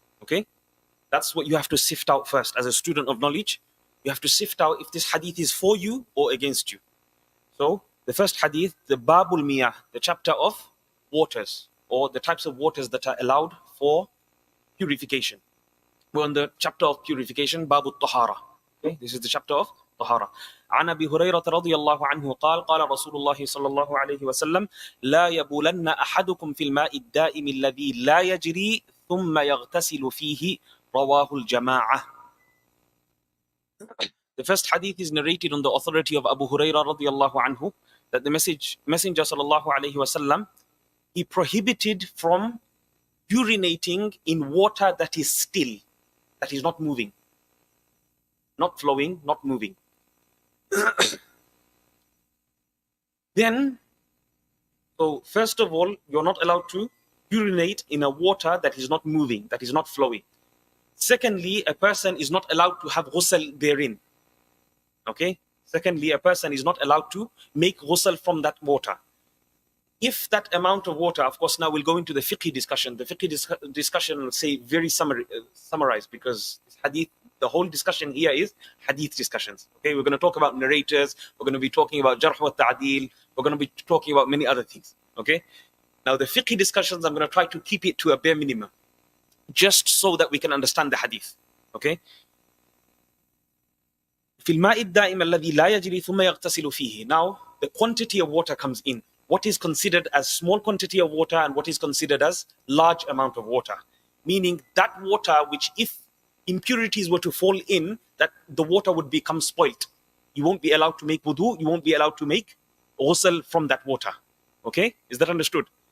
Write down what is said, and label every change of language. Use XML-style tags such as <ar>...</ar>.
<en>Okay, that's what you have to sift out first. As a student of knowledge, you have to sift out if this hadith is for you or against you. So the first hadith, the Babul Miyah, the chapter of waters, or the types of waters that are allowed for purification. We're on the chapter of purification, Babul Tahara. Okay, this is the chapter of Tahara.</en> <ar>عن أبي هريرة رضي الله عنه قال قال رسول الله صلى الله عليه وسلم لا يبولن أحدكم في الماء الدائم الذي لا يجري ثم يغتسل فيه رواه الجماعة.</ar> <en>The first hadith is narrated on the authority of Abu Hurairah radiallahu anhu, that the Messenger sallallahu alayhi wasallam, he prohibited from urinating in water that is still, that is not moving, not flowing, not moving. Then, so first of all, you're not allowed to urinate in a water that is not moving, that is not flowing. Secondly, a person is not allowed to have ghusl therein. Okay. Secondly, a person is not allowed to make ghusl from that water. If that amount of water, of course, now we'll go into the fiqh discussion. The fiqh discussion will say very summarized, because hadith, the whole discussion here is hadith discussions. Okay, we're going to talk about narrators. We're going to be talking about jarh wa ta'dil. We're going to be talking about many other things. Okay. Now the fiqh discussions, I'm going to try to keep it to a bare minimum, just so that we can understand the hadith. Okay.</en> <ar>في الماء الدائم الذي لا يجري ثم يغتسل فيه.</ar> <en>Now, the quantity of water comes in. What is considered as small quantity of water and what is considered as large amount of water. Meaning that water which, if impurities were to fall in, that the water would become spoilt. You won't be allowed to make wudu, you won't be allowed to make ghusl from that water. Okay? Is that understood?</en>